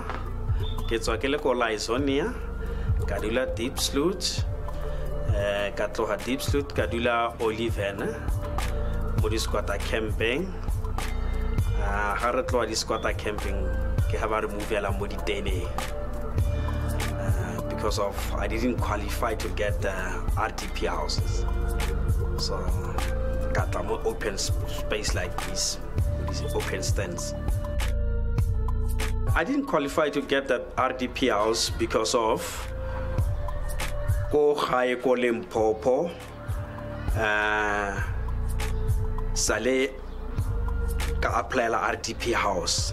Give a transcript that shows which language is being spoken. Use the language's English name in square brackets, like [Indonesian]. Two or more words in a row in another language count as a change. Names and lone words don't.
[Northern Sotho] Ke tswa ke le ko Lizonia, ka dula Deep Sloot, ka tloga Deep Sloot ka dula Olivena, mo di [English] squatter camping. [Northern Sotho] Ha re tloga di [English] squatter camping [Northern Sotho] ke ha ba re [English] move [Northern Sotho] ala mo di tene [English] because of I didn't qualify to get RDP houses, so got a more open space like this, these open stands. I didn't qualify to get that RDP house because of [Northern Sotho] ko gae ko Limpopo sale ka [English] apply la RDP house.